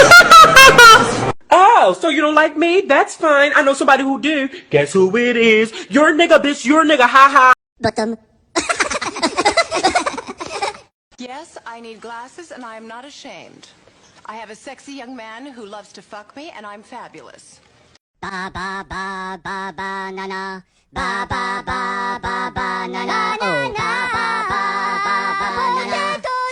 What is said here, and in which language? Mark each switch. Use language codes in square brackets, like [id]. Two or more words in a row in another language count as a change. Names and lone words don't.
[en] Oh, so you don't like me? That's fine. I know somebody who do. Guess who it is? Your nigga, bitch. Your nigga. Ha ha. Bottom. Yes, I need glasses and I am not ashamed. I have a sexy young man who loves to fuck me and I'm fabulous. Ba ba ba ba ba na na. Ba ba ba ba ba na na. Oh ba ba ba ba ba na na.